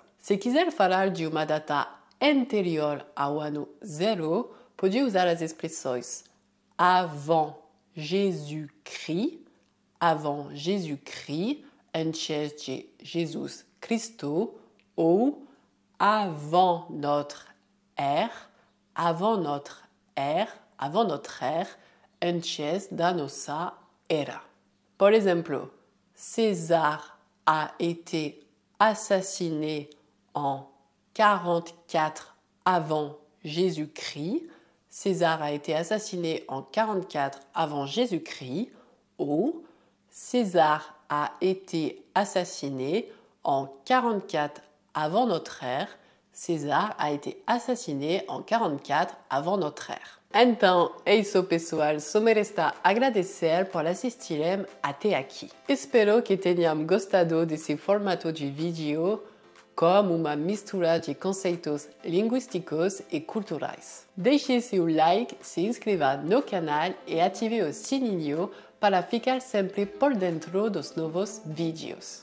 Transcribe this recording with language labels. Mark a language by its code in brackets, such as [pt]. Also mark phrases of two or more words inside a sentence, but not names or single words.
[pt] Se quiser falar de uma data anterior ao ano zero, pode usar as expressões [fr] avant Jésus-Christ, avant Jésus-Christ, [pt] antes de Jesus Cristo, ou [fr] avant notre ère, avant notre ère, avant notre ère, [pt] antes da nossa era. Por exemplo, [fr] César a été assassiné en 44 avant Jésus-Christ. César a été assassiné en 44 avant Jésus-Christ. Ou César a été assassiné en 44 avant notre ère. César a été assassiné en 44 avant notre ère. [pt] Então, é isso, pessoal. Só me resta agradecer por assistirem até aqui. Espero que tenham gostado desse formato de vídeo com uma mistura de conceitos linguísticos e culturais. Deixe seu like, se inscreva no canal e ative o sininho para ficar sempre por dentro dos novos vídeos.